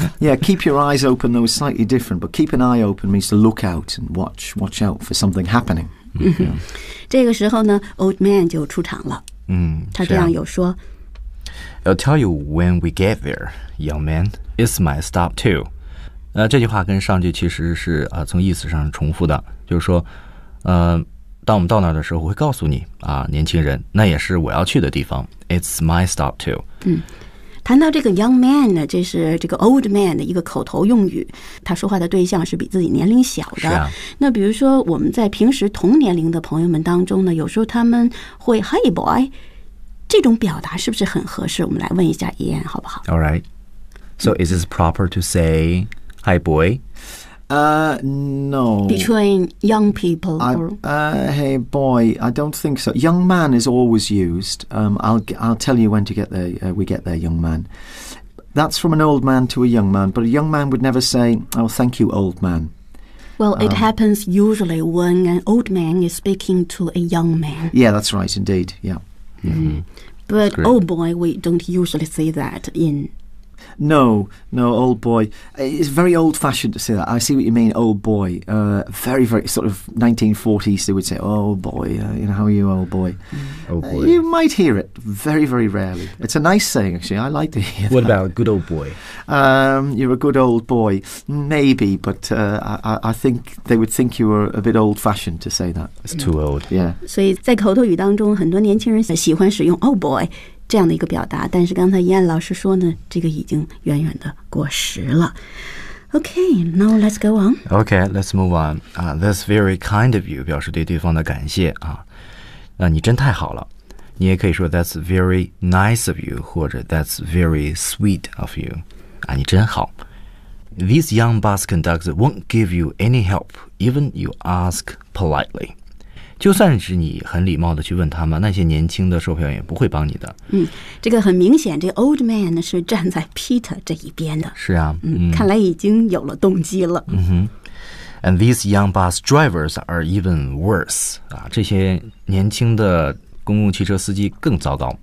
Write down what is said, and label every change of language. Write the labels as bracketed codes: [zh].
[en] Yeah, keep your eyes open, though it's slightly different, but keep an eye open means to look out and watch out for something happening. [zh] 这个时候呢 old man 就出场了。他这样有说。 [en] I'll tell you when we get there, young man. It's my stop too. [zh] 这句话跟上句其实是从意思上重复的，就是说，当我们到那儿的时候，我会告诉你啊，年轻人，那也是我要去的地方。 [en] It's my stop too. [zh] 谈到这个 young man 呢，这是这个 old man 的一个口头用语，他说话的对象是比自己年龄小的。那比如说我们在平时同年龄的朋友们当中呢，有时候他们会 [en] Hey boy. [zh] 这种表达是不是很合适？我们来问一下伊恩好不好 [en] ？All right. So is this proper to say "Hi, boy"? No. Between young people, "Hey, boy," I don't think so. Young man is always used. I'll tell you when to get there. We get there, young man. That's from an old man to a young man, but a young man would never say, "Oh, thank you, old man." Well, it happens usually when an old man is speaking to a young man. Yeah, that's right. Indeed. Yeah. But old boy, we don't usually say that in... No, old boy. It's very old-fashioned to say that. I see what you mean, old boy. Very, very sort of 1940s, they would say, oh, boy, you know, how are you, old boy? You might hear it very, very rarely. It's a nice saying, actually. I like to hear that. What about good old boy? You're a good old boy. Maybe, but I think they would think you were a bit old-fashioned to say that. It's too old. Yeah. [zh] 所以在口头语当中，很多年轻人喜欢使用 old boy. 这样的一个表达，但是刚才燕老师说呢，这个已经远远的过时了。 [en] Okay, now let's go on. Okay, let's move on. That's very kind of you, [zh] 表示对对方的感谢啊。那你真太好了。你也可以说 [en] that's very nice of you, [zh] 或者 [en] that's very sweet of you. [zh] 啊，你真好。 [en] this young bus conductor won't give you any help, even you ask politely. [zh] 就算是你很礼貌的去问他们，那些年轻的售票员不会帮你的。嗯，这个很明显，这 old man 是站在 Peter 这一边的。是啊，嗯，看来已经有了动机了。嗯哼。 [en] And these young bus drivers are even worse. [zh] 啊，这些年轻的公共汽车司机更糟糕。